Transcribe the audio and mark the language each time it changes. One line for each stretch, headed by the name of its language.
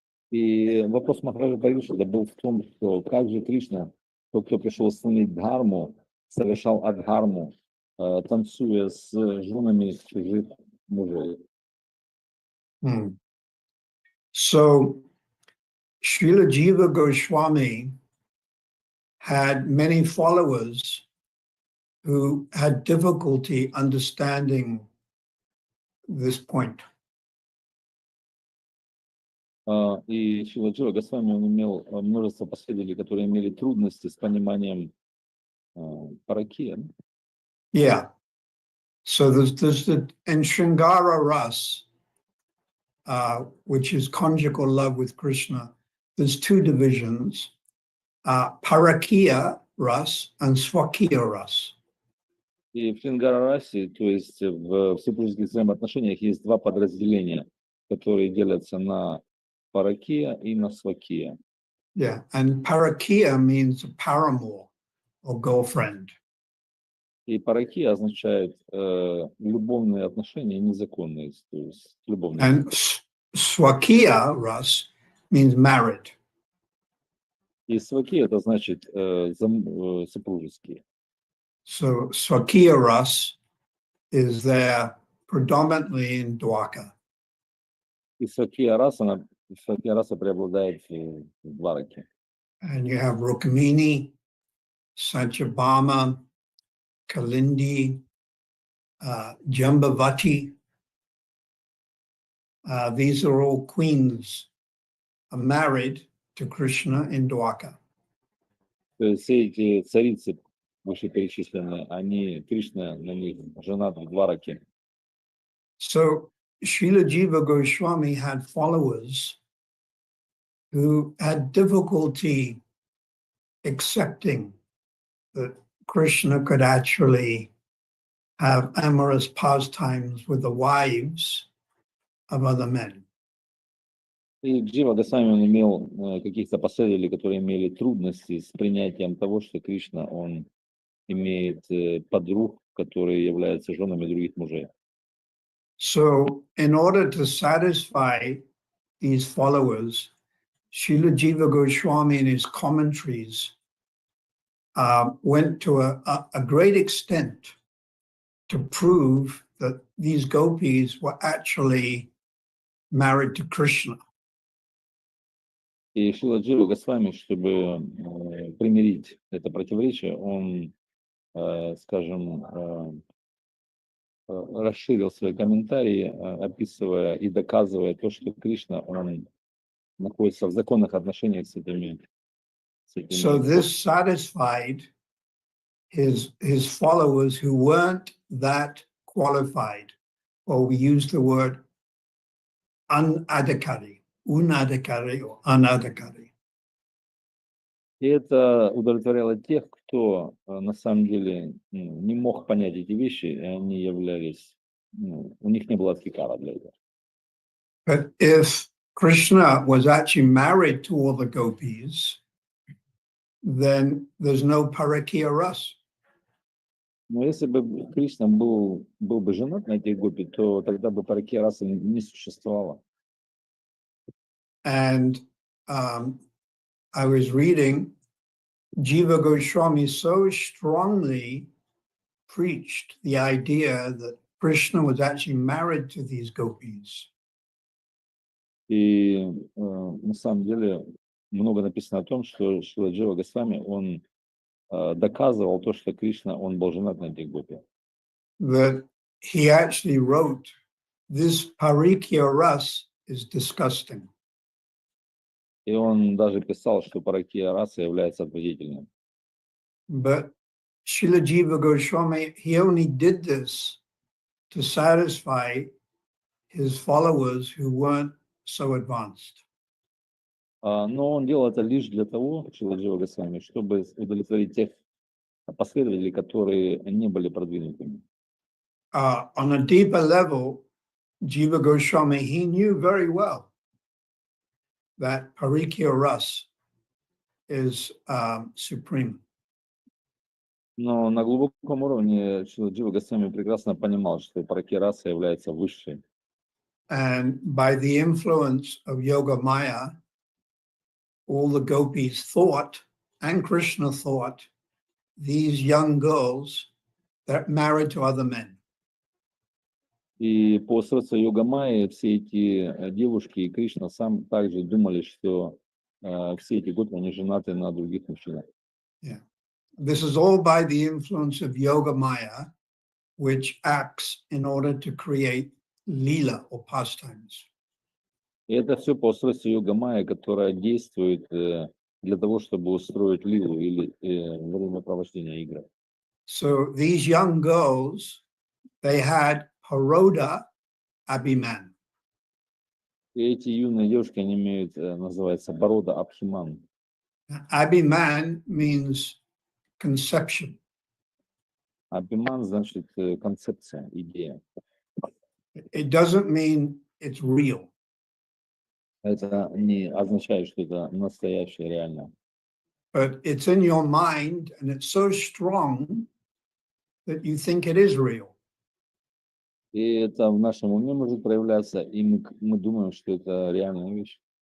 Russian: И вопрос Махараджа Парикшита был в том, что как же Кришна, тот, кто пришел установить дхарму, совершал адхарму, танцуя с женами чужих мужей.
English: So Srila Jiva Goswami had many followers who had difficulty understanding this point.
Russian: И Шрила Джива Госвами, он имел множество последователей, которые имели трудности с пониманием паракия.
English: Yeah. So there's the in Shringara Ras, which is conjugal love with Krishna, there's two divisions, Parakiya Ras and Swakiya Ras.
Russian: И в Шрингара-расе, то есть в супружеских взаимоотношениях, есть два подразделения, которые делятся на паракия и на свакия.
English: Yeah, and Parakiya means a paramour or girlfriend.
Russian: И паракия означает любовные отношения, незаконные, то есть любовные.
English: And Swakiya Ras means married.
Russian: И свакия это значит супружеские.
English: So Swakiya Ras is there predominantly in Dwaka.
Russian: И свакия раса преобладает в Двараке.
English: And you have Rukmini, Satyabhama, Kalindi, Jambavati. These are all queens married to Krishna in Dwaka.
Russian: То есть все эти царицы вышеперечисленные, они, Кришна на них женат в Двараке.
English: So Srila Jiva Goswami had followers who had difficulty accepting that Krishna could actually have amorous pastimes with the wives of other men.
Russian: И Джива Госвами, он имел каких-то последователей, которые имели трудности с принятием того, что Кришна, он имеет подруг, которые являются женами других мужей.
English: So in order to satisfy these followers, Srila Jiva Goswami in his commentaries went to a great extent to prove that these gopis were actually married to Krishna.
Russian: И Шрила Джива Госвами, чтобы примирить это противоречие, он, скажем, расширил свои комментарии, описывая и доказывая то, что Кришна, он находится в законных отношениях с этими.
English: So this satisfied his followers who weren't that qualified, or we use the word unadhikari or anadhikari.
Russian: И это удовлетворяло тех, кто на самом деле не мог понять эти вещи, и они являлись у них не было адхикара для этого.
English: But if Krishna was actually married to all the gopis, then there's no parakya ras.
Russian: Но если бы Кришна был бы женат на этих гопи, то тогда бы паракия расы не существовало.
English: And I was reading, Jiva Goswami so strongly preached the idea that Krishna was actually married to these gopis.
Russian: И на самом деле много написано о том, что Шрила Джива Госвами, он доказывал то, что Кришна, он был женат на этих гопи.
English: That he actually wrote, this parikya ras is disgusting.
Russian: И он даже писал, что паракия раса является отвратительным.
English: But Srila Jiva Goswami, he only did this to satisfy his followers who weren't so advanced.
Russian: Но он делал это лишь для того, Шрила Джива Госвами, чтобы удовлетворить тех последователей, которые не были продвинутыми.
English: On a deeper level, Jiva Goswami, he knew very well that parikya ras is supreme.
Russian: Но на глубоком уровне Шрила Джива Госвами прекрасно понимал, что паракия раса является высшей.
English: And by the influence of Yoga Maya, all the gopis thought, and Krishna thought, these young girls that married to other men.
Russian: И по средству йога майи все эти девушки и Кришна сам также думали, что все эти гопи, они женаты на других мужчинах.
English: Yeah. This is all by the influence of Yoga Maya, which acts in order to create lila or pastimes.
Russian: И это все по средству йога майи, которая действует для того, чтобы устроить лилу или времяпровождения игр.
English: So these young girls, they had Paroda Abhiman.
Russian: И эти юные девушки, они имеют, называется, Барода Абхиман.
English: Abhiman means conception.
Russian: Абхиман значит концепция, идея.
English: It doesn't mean it's real.
Russian: Это не означает, что это настоящее, реально.
English: But it's in your mind and it's so strong that you think it is real.
Russian: И это в нашем уме может проявляться, и мы думаем, что это реальная вещь.